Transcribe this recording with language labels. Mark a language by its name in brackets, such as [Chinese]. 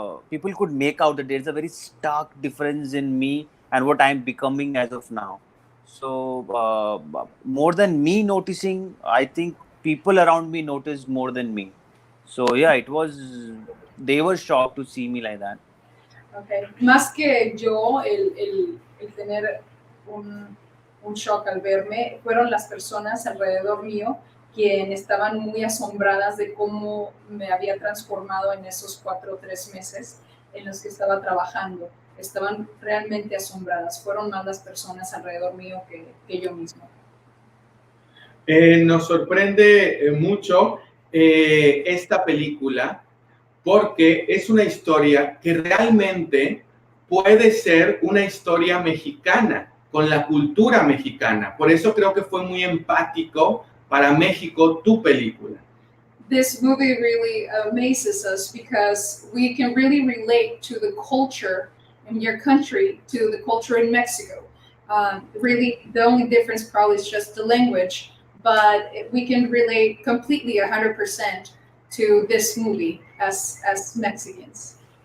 [English] People could make out that there's a very stark difference in me and what I'm becoming as of now. So more than me noticing, I think people around me noticed more than me. So yeah, it was. They were shocked to see me like that. Okay. [Spanish] Más que yo, el tener un shock al verme, fueron las personas alrededor mío quienes estaban muy asombradas de cómo me había transformado en esos 4 o 3 meses en los que estaba trabajando. Estaban realmente asombradas. Fueron más las personas alrededor mío que yo mismo. Nos sorprende mucho esta película porque es una historia que realmente puede ser una historia mexicana, con la cultura mexicana. Por eso creo que fue muy empático para México tu película. [English] This movie really amazes us because we can really relate to the culture in your country to the culture in Mexico. Really, the only difference probably is just the language, but we can relate completely 100% to this movie as Mexicans.